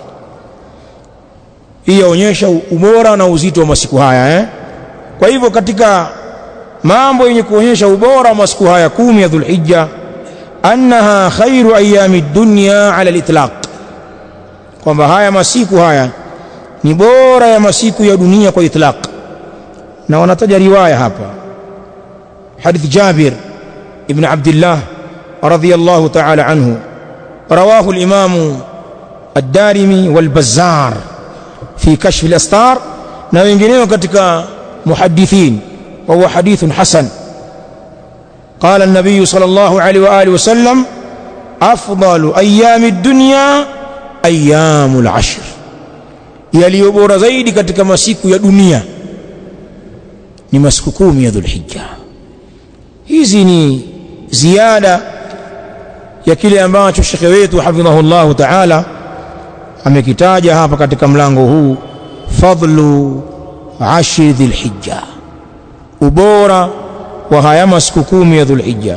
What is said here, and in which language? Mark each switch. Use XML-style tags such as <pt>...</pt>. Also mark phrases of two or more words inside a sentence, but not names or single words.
<sw>Hii yaonyesha ubora na uzito wa masiku haya Kwa hivyo katika mambo yenye kuonyesha ubora wa masiku haya 10 ya Dhulhijja,</sw> <ar>أنها خير أيام الدنيا على الإطلاق,</ar> <sw>kwamba haya masiku haya ni bora ya masiku ya dunia kwa itlaq. Na wanataja riwaya hapa,</sw> <ar>حديث جابر بن عبد الله رضي الله تعالى عنه, رواه الإمام الدارمي والبزار في كشف الأستار,</ar> <sw>na wengineo katika muhaddithin,</sw> <ar>وهو حديث حسن. قال النبي صلى الله عليه وآله وسلم أفضل أيام الدنيا أيام العشر,</ar> <sw>yaliyo bora zaidi katika masiku ya dunia ni masiku 10 ya Dhulhijja. Hizi ni ziada ya kile ambacho shekhe wetu</sw> <ar>حفظه الله تعالى</ar> <sw>amekitaja hapa katika mlango huu,</sw> <ar>فضل عشر ذي الحجة,</ar> <sw>ubora wa haya masiku 10 ya Dhulhijja.</sw>